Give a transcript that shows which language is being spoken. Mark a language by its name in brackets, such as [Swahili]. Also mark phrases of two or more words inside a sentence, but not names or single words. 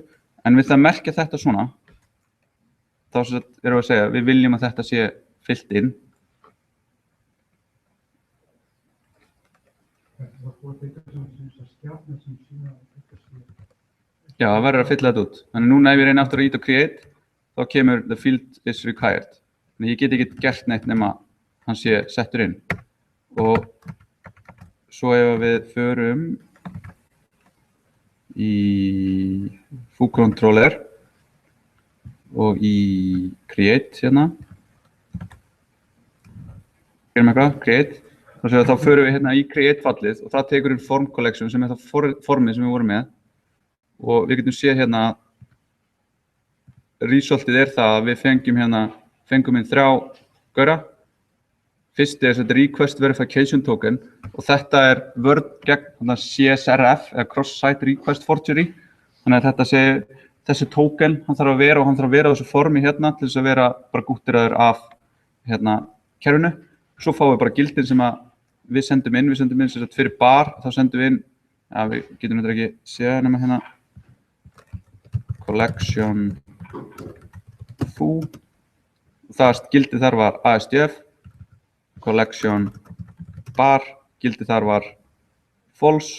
[Icelandic] En við það merkja þetta svona, þá erum við að segja, við viljum að þetta sé fyllt inn. Já, það verður að fylla þetta út. Þannig núna ef ég reyna aftur að íta create, þá kemur [English] the field is required. [Icelandic] Þannig ég get ekki gert neitt nema hann sé settur inn. Og svo ef við förum í foo controller og í create hérna, gerum eitthvað, create, þá förum við hérna í create fallið og það tekur inn [English] form collection [Icelandic] sem er það formið sem við vorum með og við getum séð hérna resultið er það að við fengum inn 3 gaura. Fyrsti er þetta [English] request verification token [Icelandic] og þetta er vörn gegn CSRF eða [English] cross-site request forgery. [Icelandic] Þannig að þetta sé, þessi token, hann þarf að vera á þessu formi hérna til þess að vera bara gúttiraður af hérna kerfinu. Svo fáum við bara gildin sem að við sendum inn sem sagt fyrir bar, þá sendum við inn, ja, við getum þetta ekki séð nema hérna collection foo og það gildið þar var ASDF, collection bar, gildið þar var false.